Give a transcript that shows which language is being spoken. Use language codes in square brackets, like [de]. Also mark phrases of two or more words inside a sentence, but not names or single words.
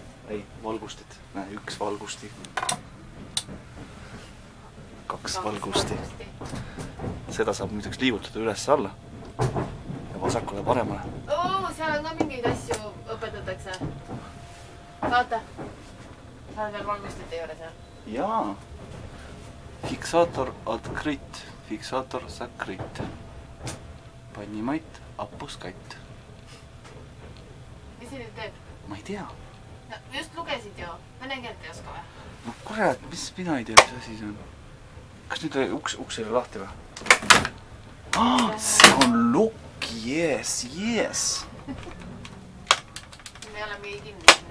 [et] Ei, valgustid. Näe, üks valgusti. Kaks valgusti. Seda saab muideks liigutada üles-alla ja vasakule paremale. Seal on ka mingeid asju õpetatakse. Vaata. Sa oled veel valgustite juures, jah? Jaa. [ru] Фиксатор открыть, фиксатор закрыть. Поднимать, опускать. [et] Mis see nüüd teeb? Ma ei tea. Just lugesid ju. Vene keelt ei oska või? No kurat, mis mina ei tea, mis asi see on? Kas nüüd uks oli lahti või? See on lukk, yes. Me ei ole mingi kinni sinna.